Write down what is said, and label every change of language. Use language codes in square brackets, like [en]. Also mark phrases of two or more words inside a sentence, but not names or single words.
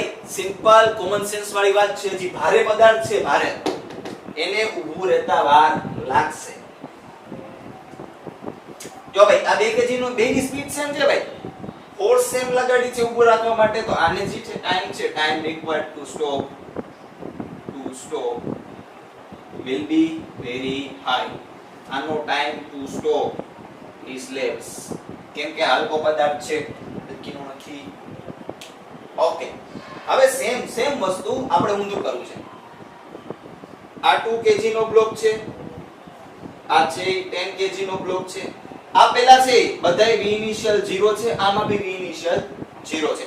[en] simple common sense [gu] વાળી વાત છે. જે ભારે પદાર્થ છે, ભારે, એને ઊભું રહેતા વાર લાગશે. જો ભાઈ આ 2 kg નો બેની [en] speed same [gu] છે ભાઈ, [en] force same [gu] લગાડી છે ઊભું રાખવા માટે, તો આને જે છે [en] time required to stop will be very high. [gu] આનો [en] time to stop is less, [gu] કેમ કે હલકો પદાર્થ છે, લખીનો નથી. ઓકે, હવે સેમ વસ્તુ આપણે ઊંધું કરવું છે. આ 2 kg નો બ્લોક છે, આ છે 10 kg નો બ્લોક છે. આ પેલા છે બધાય v ઇનિશિયલ 0 છે, આમાં બી v ઇનિશિયલ 0 છે.